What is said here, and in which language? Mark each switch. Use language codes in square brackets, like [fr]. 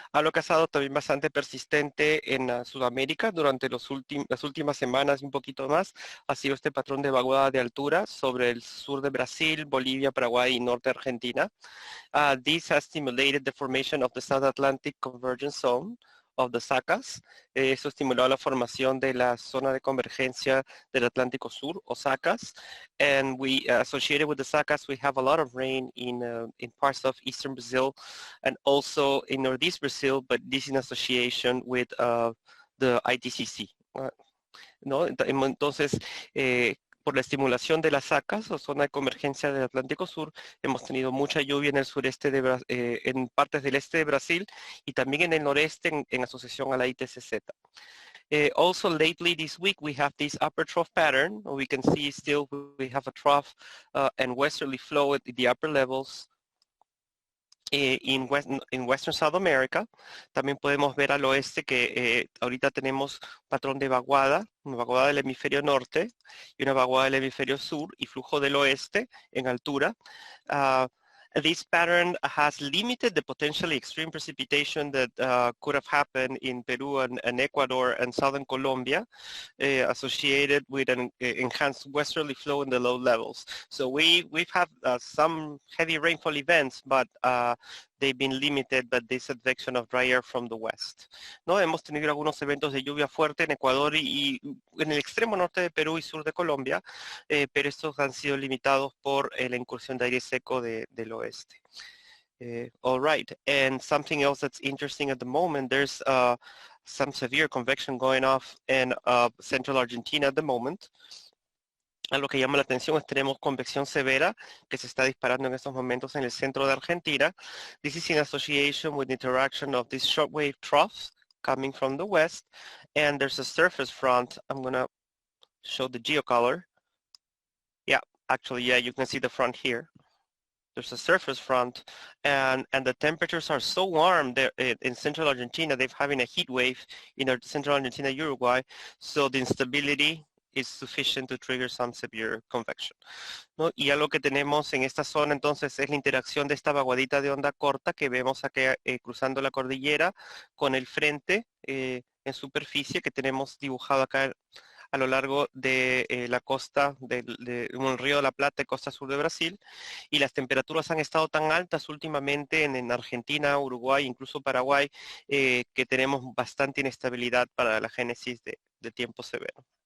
[es] Algo que ha estado también bastante persistente en Sudamérica durante las últimas semanas y un poquito más, ha sido este patrón de vaguada de altura sobre el sur de Brasil, Bolivia, Paraguay y norte de Argentina. [en] This has stimulated the formation of the South Atlantic Convergence Zone of the SACAS. [es] Eso estimuló la formación de la Zona de convergencia del Atlántico Sur, o SACAS. [en] And we, associated with the SACAS, we have a lot of rain in parts of eastern Brazil and also in northeast Brazil, but this in association with the ITCC. [es] ¿No? Entonces, por la estimulación de las SACAS, o zona de convergencia del Atlántico Sur, hemos tenido mucha lluvia en el sureste, en partes del este de Brasil, y también en el noreste en asociación a la ITCZ. [en] Also lately this week we have this upper trough pattern. We can see still we have a trough and westerly flow at the upper levels in Western South America. [es] También podemos ver al oeste que ahorita tenemos patrón de vaguada, una vaguada del hemisferio norte y una vaguada del hemisferio sur y flujo del oeste en altura. [en] This pattern has limited the potentially extreme precipitation that could have happened in Peru and Ecuador and southern Colombia, associated with an enhanced westerly flow in the low levels. So we've had some heavy rainfall events, but they've been limited by this advection of dry air from the west. [es] ¿No? Hemos tenido algunos eventos de lluvia fuerte en Ecuador y en el extremo norte de Perú y sur de Colombia, pero estos han sido limitados por la incursión de aire seco del oeste. [en] All right, and something else that's interesting at the moment, there's some severe convection going off in central Argentina at the moment. [es] Algo que llama la atención es que tenemos convección severa que se está disparando en estos momentos en el centro de Argentina. [en] This is in association with the interaction of these shortwave troughs coming from the west, and there's a surface front. I'm going to show the geocolor. Yeah, actually, yeah, you can see the front here. there's a surface front, and the temperatures are so warm there in central Argentina. They're having a heat wave in central Argentina, Uruguay, so the instability is sufficient to trigger some severe convection, ¿no? [es] Y ya lo que tenemos en esta zona entonces es la interacción de esta vaguadita de onda corta que vemos aquí cruzando la cordillera con el frente en superficie que tenemos dibujado acá a lo largo de la costa del Río de la Plata, costa sur de Brasil, y las temperaturas han estado tan altas últimamente en Argentina, Uruguay, incluso Paraguay, que tenemos bastante inestabilidad para la génesis de tiempo severo.